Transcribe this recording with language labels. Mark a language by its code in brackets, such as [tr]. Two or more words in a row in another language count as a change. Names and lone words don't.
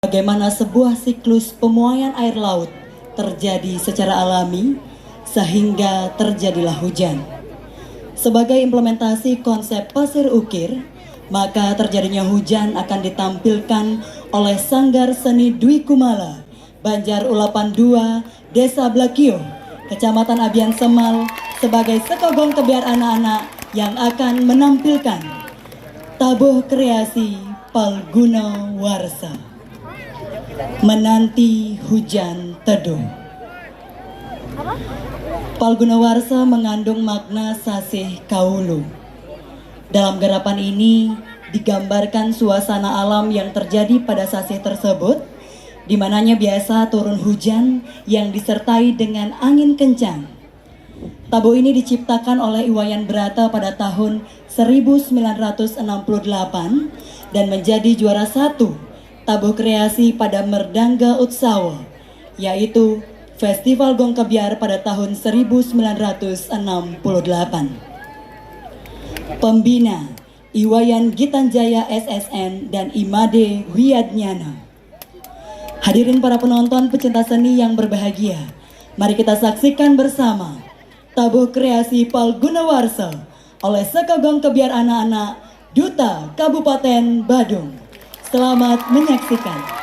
[id] Bagaimana sebuah siklus pemuaian air laut terjadi secara alami sehingga terjadilah hujan. Sebagai implementasi konsep pasir ukir, maka terjadinya hujan akan ditampilkan oleh Sanggar Seni Dwi Kumala, Banjar Ulapan II, Desa Blakio, Kecamatan Abian Semal sebagai sekogong kebiar anak-anak yang akan menampilkan tabuh kreasi Palguna Warsa. Menanti hujan teduh. Palguna Warsa mengandung makna sasih kaulu. Dalam garapan ini digambarkan suasana alam yang terjadi pada sasih tersebut, di mananya biasa turun hujan yang disertai dengan angin kencang. Tabuh ini diciptakan oleh Iwayan Brata pada tahun 1968 dan menjadi juara satu tabuh kreasi pada Merdangga Utsawa, yaitu Festival Gong Kebiar pada tahun 1968. Pembina Iwayan Gitanjaya SSN dan Imade Wiyadnyana. Hadirin para penonton pecinta seni yang berbahagia, mari kita saksikan bersama tabuh kreasi Palguna Warsa oleh Sekogong Kebiar Anak-anak Duta Kabupaten Badung. Selamat menyaksikan.